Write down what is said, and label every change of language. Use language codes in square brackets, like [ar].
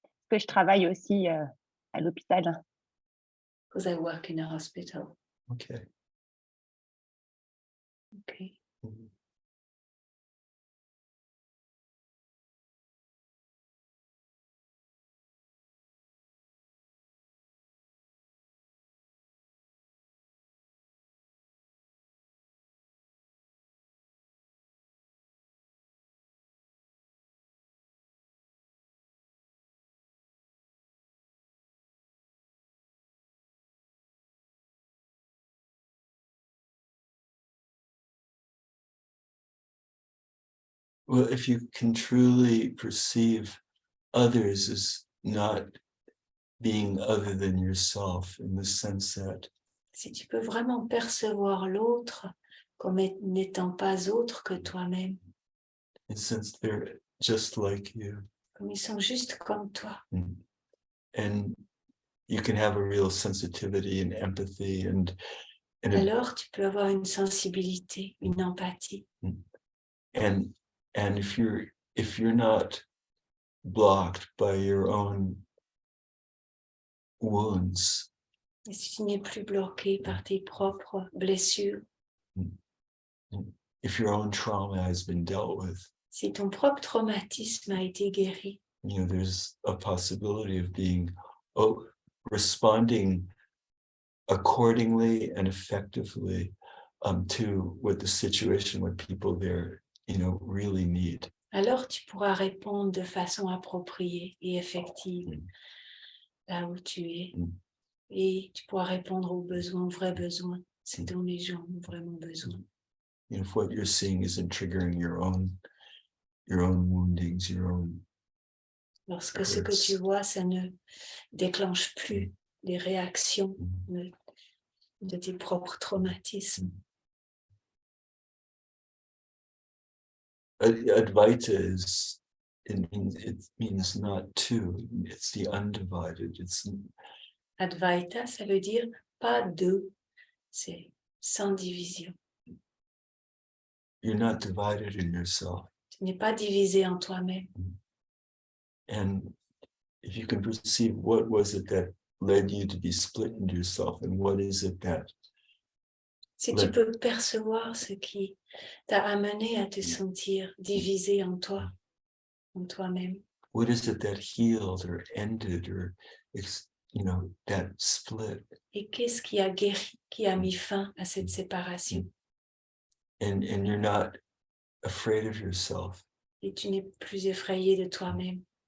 [fr] Que je travaille aussi à l'hôpital. [en] Because I work in a hospital. Okay. Okay. Mhm. Well, if you can truly perceive others as not being other than yourself, in the sense that [fr] Si tu peux vraiment percevoir l'autre comme n'étant pas autre que toi-même, [en] in the sense they're just like you, [fr] comme ils sont juste comme toi, [en] and you can have a real sensitivity and empathy and [fr] alors tu peux avoir une sensibilité, une empathie. [en] and if you're not blocked by your own wounds, [fr] Et si tu n'es plus bloqué par tes propres blessures, [en] if your own trauma has been dealt with, [fr] si ton propre traumatisme a été guéri, [en] you know, there's a possibility of being responding accordingly and effectively to what the situation, what people there, you know, really need. [fr] alors tu pourras répondre de façon appropriée et effective là où tu es. Et tu pourras répondre aux besoins, aux vrais besoins, ce dont les gens ont vraiment besoin. [en] You know, if what you're seeing isn't triggering your own woundings, your own. [fr] Lorsque ce que tu vois, ça ne déclenche plus les réactions de tes propres traumatismes. [en] Advaita it means not two, it's the undivided. [fr] Advaita, ça veut dire pas deux, c'est sans division. [en] You're not divided in yourself. [fr] Tu n'es pas divisé en toi-même. [en] And if you can perceive what was it that led you to be split into yourself, and what is it that [fr] Si tu peux percevoir ce qui t'a amené à te sentir divisé en toi, en toi-même. [en] What is it that healed or ended or, you know, that split? [fr] Et qu'est-ce qui a guéri, qui a mis fin à cette séparation? [en] And you're not afraid of yourself. [fr] Et tu n'es plus effrayé de toi-même.